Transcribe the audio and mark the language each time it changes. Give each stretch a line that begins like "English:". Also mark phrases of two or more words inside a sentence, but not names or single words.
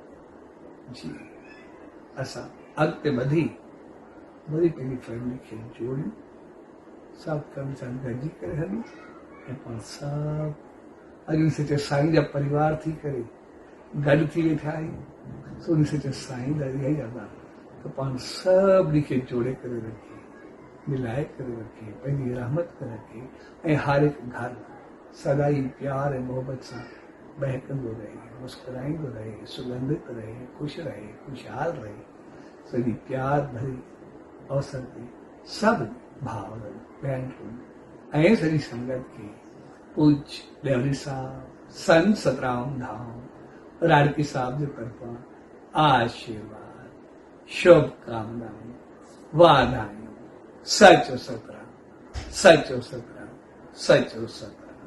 Sindhi: जीअं असां अॻिते वधी वरी पंहिंजी फैमिली खे जोड़ियूं, सभु कम सां गॾिजी करे हलूं, ऐं पाण सभु अॼु सचे साईं जा परिवार थी करे गॾु थी वेठा आहियूं। सो उन सचे साईं जा इहा ई अरदास त पाण सभिनी खे जोड़े करे रखे, मिलाए करे रखे, पंहिंजी रहमत करे रखे, ऐं हर हिकु घर सदाई प्यार ऐं मोहबत सां बहकंदो रहे, मुस्कुराईंदो रहे, सुगंधित रहे, ख़ुशि रहे, खुशहाल रहे। सॼी प्यार भरी अवसर ते सभु भाउरनि भेनरुनि ऐं सॼी संगत खे पूज्य ॾेवरी साहब संत सतराम धाम राड़की साहब जे तरफ़ां आशीर्वाद, शुभकामनाएं, वाधायूं। सचो सतराम, सचो सतराम, सचो सतराम।